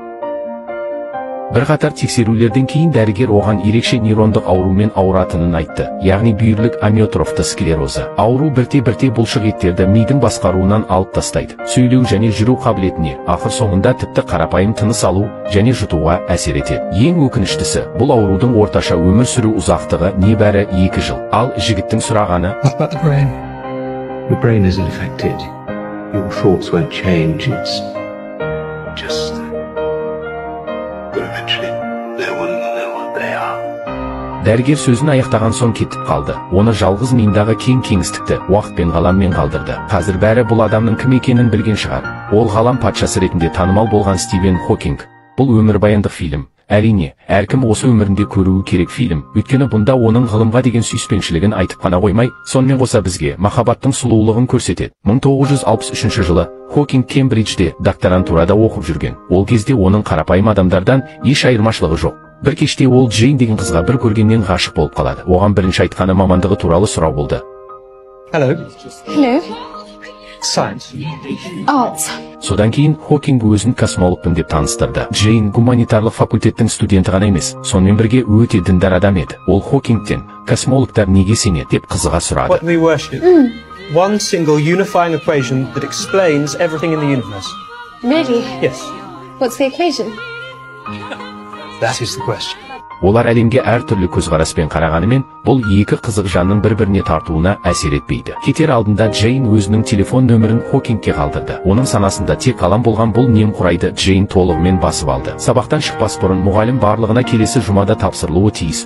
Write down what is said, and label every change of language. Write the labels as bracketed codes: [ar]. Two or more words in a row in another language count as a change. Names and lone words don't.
[kk] Бірқатар тексерулерден кейін дәрігер оған ерекше нейрондық аурумен ауыратынын айтты, яғни бүйірлік амиотрофты склерозы. Ауру бірте-бірте бұлшық еттерді мидың басқаруынан алып тастайды. Сөйлеу және жүру қабілетіне, ақыр соңында тіпті қарапайым тыныс алу және жұтуға әсер етеді. Ең өкініштісі, бұл аурудың орташа өмір сүру ұзақтығы небәрі 2 жыл. Ал жігіттің сұрағаны: [en] What about the brain? The brain isn't affected. Your thoughts won't change. It's just but eventually no one will know what they are. [kk] Дәрігер сөзін аяқтаған соң кетіп қалды. Оны жалғыз миындағы кең кеңістікті уақытпен ғаламмен қалдырды. Қазір бәрі бұл адамның кім екенін білген шығар. Ол ғалам патшасы ретінде танымал болған Стивен Хокинг. Бұл өмірбаяндық фильм. Әрине, әркім осы өмірінде көруі керек фильм. Өйткені бұнда оның ғылымға деген сүйіспеншілігін айтып қана қоймай, сонымен қоса бізге махаббаттың сұлулығын көрсетеді. 1963 жылы Хокинг Кембриджде докторантурада оқып жүрген. Ол кезде оның қарапайым адамдардан еш айырмашылығы жоқ. Бір кеште ол Джейн деген қызға бір көргеннен ғашық болып қалады. Оған бірінші айтқаны мамандығы туралы сұрау болды. [en] Hello. Hello. Science. Arts. [kk] Содан кейін Хокинг өзін космологпын деп таныстырды. Джейн гуманитарлық факультеттің студенті ғана емес, сонымен бірге өте діндар адам еді. Ол Хокингтен космологтар неге сенеді деп қызыға сұрады. [en] What do we worship? One single unifying equation that explains everything in the universe. Really? Yes. What's the equation? That is the question. [kk] Олар әлемге әртүрлі көзқараспен қарағанымен, бұл екі қызық жанның бір-біріне тартуына әсер етпейді. Кетер алдында Джейн өзінің телефон нөмірін Хокингке қалдырды. Оның санасында тек қалам болған бұл немқұрайды Джейн толығымен басып алды. Сабақтан шықпас бұрын мұғалім барлығына келесі жұмада тапсырылуы тиіс.